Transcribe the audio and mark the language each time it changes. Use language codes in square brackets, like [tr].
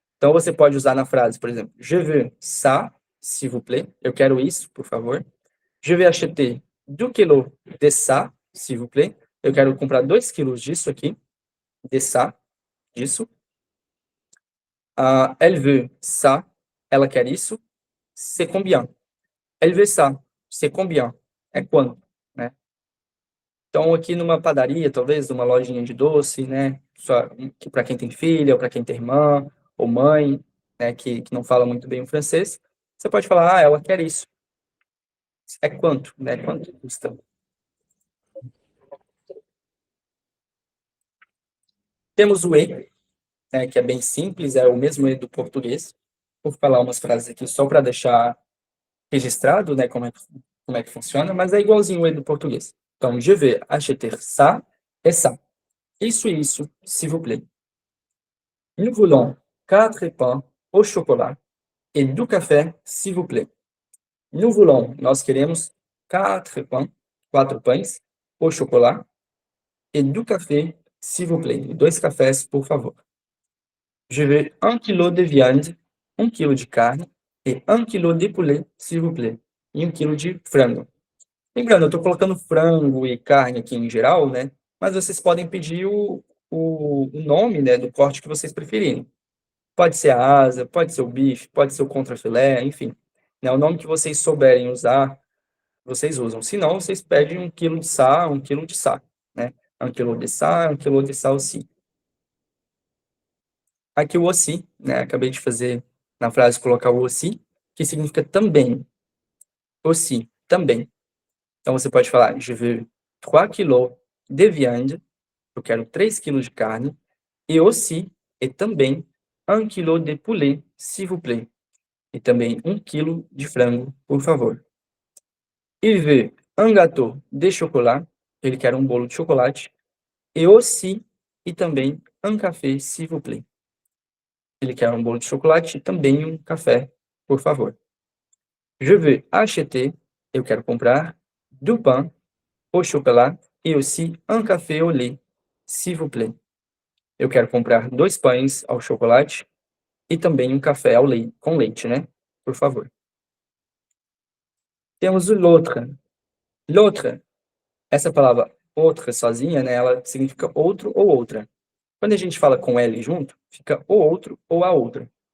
[pt] Então, você pode usar na frase, por exemplo, [fr] je veux ça, s'il vous plaît. [pt] Eu quero isso, por favor. [fr] Je vais acheter 2 kilos de ça, s'il vous plaît. [pt] Eu quero comprar 2 quilos disso aqui, de ça, disso. [fr] Elle veut ça, [pt] ela quer isso. [fr] C'est combien? Elle veut ça, c'est combien? [pt] É quanto, né? Então, aqui numa padaria, talvez, numa lojinha de doce, né? Para quem tem filha, ou para quem tem irmã, ou mãe, né? Que não fala muito bem o francês, você pode falar, ela quer isso. É quanto, né? Quanto custa? Temos o E, né, que é bem simples, é o mesmo E do português. Vou falar umas frases aqui só para deixar registrado, né? Como é que funciona, mas é igualzinho o E do português. [fr] Então, je vais acheter ça et ça. [pt] Isso e isso, [fr] s'il vous plaît. Nous voulons 4 pains au chocolat et du café, s'il vous plaît. Nous voulons, [pt] nós queremos [fr] 4 pains, [pt] 4 pães [fr] au chocolat et du café, s'il vous plaît. [pt] 2 cafés, por favor. [fr] Je veux 1 kilo de viande, [pt] 1 quilo de carne e 1 quilo de [fr] poulet, s'il vous plaît. [pt] E 1 quilo de frango. Lembrando, eu estou colocando frango e carne aqui em geral, né? Mas vocês podem pedir o nome, né, do corte que vocês preferirem. Pode ser a asa, pode ser o bife, pode ser o contrafilé, enfim. Né, o nome que vocês souberem usar, vocês usam. Se não, vocês pedem 1 quilo de ça, 1 quilo de ça, né? 1 quilo de ça, 1 quilo de ça aussi. Aqui o aussi, né? Acabei de fazer na frase colocar o aussi, que significa também. Aussi, também. Então você pode falar, [fr] je veux 3 kilos de viande, [pt] eu quero 3 quilos de carne, e aussi, e também, 1 quilo de poulet, [fr] s'il vous plaît. [pt] E também 1 quilo de frango, por favor. [fr] Il veut un gâteau de chocolat, [pt] ele quer um bolo de chocolate, e aussi, e também, [fr] un café, s'il vous plaît. [pt] Ele quer um bolo de chocolate e também um café, por favor. [fr] Je veux acheter, [pt] eu quero comprar, [fr] du pain au chocolat e aussi un café au lait, s'il vous plaît. [pt] Eu quero comprar 2 pães ao chocolate e também um café ao leite, com leite, né? Por favor. Temos o l'autre. L'autre, essa palavra outra sozinha, né? Ela significa outro ou outra. Quando a gente fala com L junto, fica o outro ou a outra.